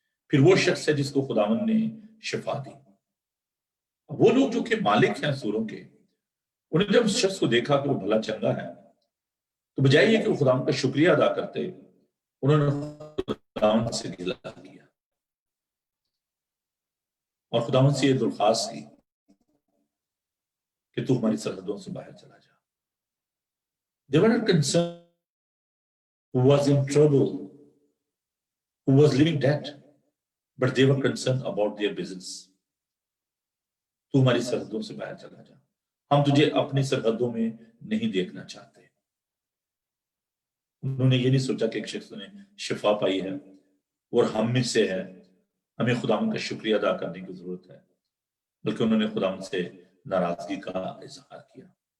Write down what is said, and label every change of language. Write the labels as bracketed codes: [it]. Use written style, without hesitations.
[hi] फिर वो शख्स है जिसको खुदावंद ने शिफा दी। वो लोग जो कि मालिक हैं सूरों के, उन्हें जब उस शख्स को देखा कि वो भला चंगा है तो बजाय ये कि वो खुदावंद का शुक्रिया अदा करते, उन्होंने खुदावंद से गिला किया और खुदावंद से ये दरख्वास्त की कि तू हमारी सरहदों से बाहर चला जा। [en] They were not concerned who was in trouble, who was living debt, but they were concerned about their business. [hi] तू हमारी सरहदों से बाहर चला जा, हम तुझे अपनी सरहदों में नहीं देखना चाहते। उन्होंने ये नहीं सोचा कि एक शख्स ने शिफा पाई है और हम में से है, हमें खुदावंद का शुक्रिया अदा करने की जरूरत है, बल्कि उन्होंने खुदावंद से नाराजगी का इजहार किया।